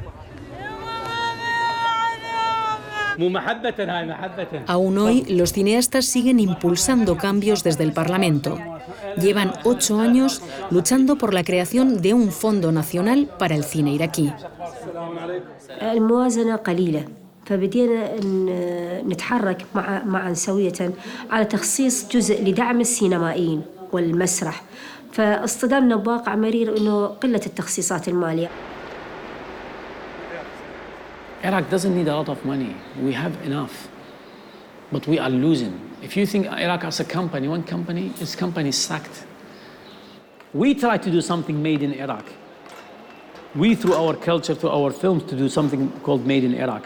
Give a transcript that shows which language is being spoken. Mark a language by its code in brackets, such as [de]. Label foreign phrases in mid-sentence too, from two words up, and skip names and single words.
[es] Aún hoy, los cineastas siguen impulsando cambios desde el Parlamento. Llevan 8 años luchando por la creación de un fondo nacional para el cine iraquí. [ar] الموازنة قليلة فبدينا نتحرك معا سوية على تخصيص جزء لدعم السينمائيين والمسرح. فاصطدمنا بواقع مرير إنه قلة التخصيصات المالية. [en] Iraq doesn't need a lot of money. We have enough, but we are losing. If you think Iraq as a company, one company, this company is sacked. We try to do something made in Iraq. We, through our culture, through our films, to do something called Made in Iraq.